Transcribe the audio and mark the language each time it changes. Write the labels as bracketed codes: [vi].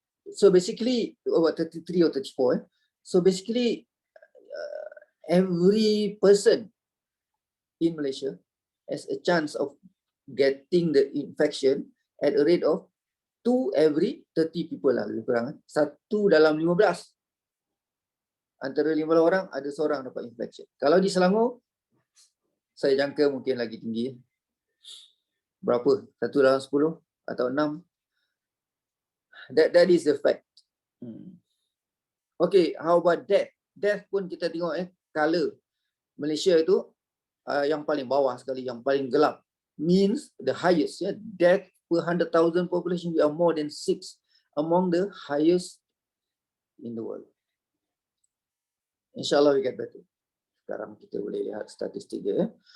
[en] So basically, about 33 or 34. So basically, every person in Malaysia has a chance of getting the infection at a rate of 2 every 30 people lah, [ms] lebih kurang. 1 dalam 15. Antara 15 orang, ada seorang dapat infection. Kalau di Selangor, saya jangka mungkin lagi tinggi. Berapa? 1 dalam 10 atau 6. [en] That is the fact. Okay, how about death? [ms] Death pun kita tengok color Malaysia itu yang paling bawah sekali, yang paling gelap. [en] Means the highest, death per 100,000 population, we are more than 6 among the highest in the world. InsyaAllah we get better. [ms] Sekarang kita boleh lihat statistik dia.